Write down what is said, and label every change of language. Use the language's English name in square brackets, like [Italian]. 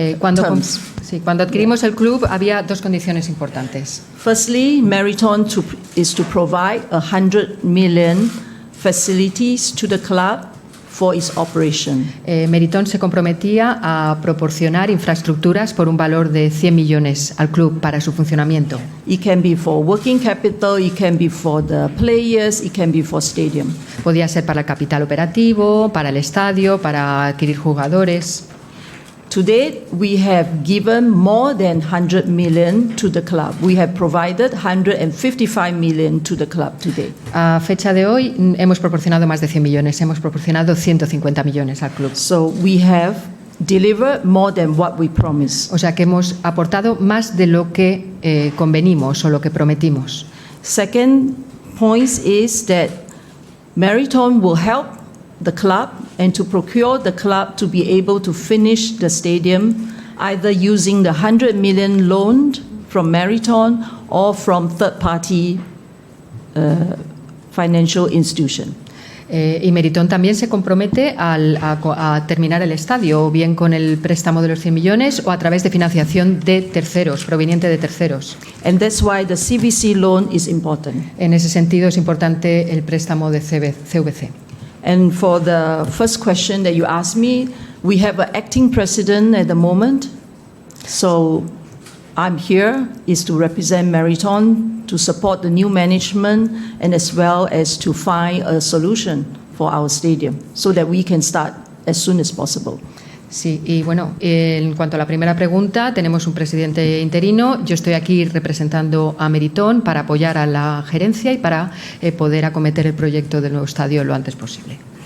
[Spanish] Cuando adquirimos el club había 2 condiciones importantes. [English] Firstly, Meriton is to provide 100 million facilities to the club for its operation. [Spanish] Meriton se comprometía a proporcionar infraestructuras por un valor de 100 millones al club para su funcionamiento. [English] It can be for working capital, it can be for the players, it can be for stadium. [Spanish] Podía ser para el capital operativo, para el estadio, para adquirir jugadores. [English] To date, we have given more than 100 million to the club. We have provided 155 million to the club today. [Spanish] A fecha de hoy hemos proporcionado más de 100 millones, hemos proporcionado 150 millones al club. [English] So we have delivered more than what we promised. [Spanish] O sea que hemos aportado más de lo que convenimos o lo que prometimos. [English] Second point is that Meriton will help the club and to procure the club to be able to finish the stadium either using the 100 million loan from Meriton or from third-party financial institution. [Spanish] Y Meriton también se compromete a terminar el estadio, o bien con el préstamo de los 100 millones o a través de financiación de terceros, proveniente de terceros. [English] And that's why the CVC loan is important. [Spanish] En ese sentido es importante el préstamo de CVC. [English] And for the first question that you asked me, we have an acting president at the moment. So I'm here is to represent Meriton, to support the new management, and as well as to find a solution for our stadium so that we can start as soon as possible. [Spanish] Sí, y bueno, en cuanto a la primera pregunta, tenemos un presidente interino. Yo estoy aquí representando a Meriton para apoyar a la gerencia y para poder acometer el proyecto del nuevo estadio lo antes posible.